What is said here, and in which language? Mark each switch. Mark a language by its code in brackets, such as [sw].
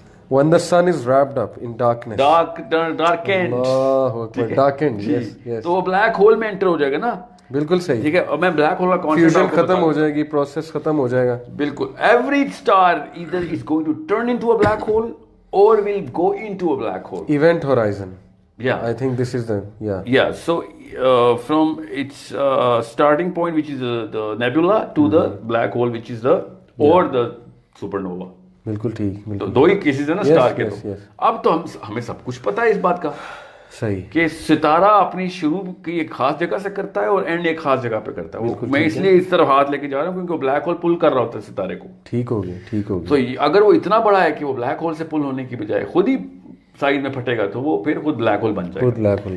[en] when the sun is wrapped up in darkness. darkened. [ar] اللہ اکبر، darkened. [en] yes yes. [ur] تو وہ black hole میں inter ہو جائے گا نا. بالکل صحیح. ٹھیک ہے. اور میں بلیک ہول کا کانسیپٹ فیوژن ختم ہو جائے گی، پروسیس ختم ہو جائے گا. بالکل. [en] Every star either is going to turn into a black hole or will go into a black hole. Event horizon. Yeah, I think this is the So from its starting point, which is the nebula, to the black hole, which is or the supernova. [ur] بالکل ٹھیک. تو دو ہی cases ہیں نا star کے. تو اب تو ہمیں سب کچھ پتا ہے اس بات کا، صحیح، کہ ستارہ اپنی شروع کی ایک خاص جگہ سے کرتا ہے اور اینڈ ایک خاص جگہ پہ کرتا ہے. میں اس لیے اس طرف ہاتھ لے کے جا رہا ہوں کیونکہ وہ بلیک ہول پل کر رہا ہوتا ہے ستارے کو. ٹھیک ہو گیا، ٹھیک ہو گیا. تو اگر وہ اتنا بڑا ہے کہ وہ بلیک ہول سے پل ہونے کی بجائے خود ہی سائڈ میں پھٹے گا تو وہ پھر خود بلیک ہول بن جائے گا.